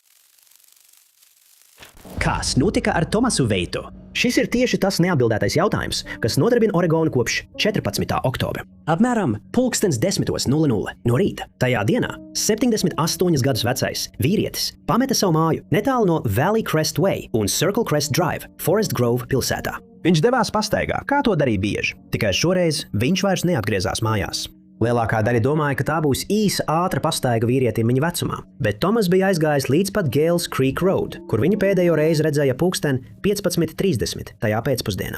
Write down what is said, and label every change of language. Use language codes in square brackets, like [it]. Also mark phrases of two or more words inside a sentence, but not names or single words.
[lv] Kas notika ar Tomasu Veitu? Šis ir tieši tas neatbildētais jautājums, kas nodarbina Oregonu kopš 14. oktobra. Apmēram 10:00 no rīta. Tajā dienā 78 gadus vecais vīrietis pameta savu māju netālu no Valley Crest Way un Circle Crest Drive, Forest Grove pilsētā. Viņš devās pastaigā, kā to darīja bieži, tikai šoreiz viņš vairs neatgriezās mājās. Lielākā daļa domāja, ka tā būs īsa, ātra pastaiga vīrietim viņa vecumā, bet Tomas bija aizgājis līdz pat Gales Creek Road, kur viņa pēdējo reizi redzēja pulksten 15:30 tajā pēcpusdienā.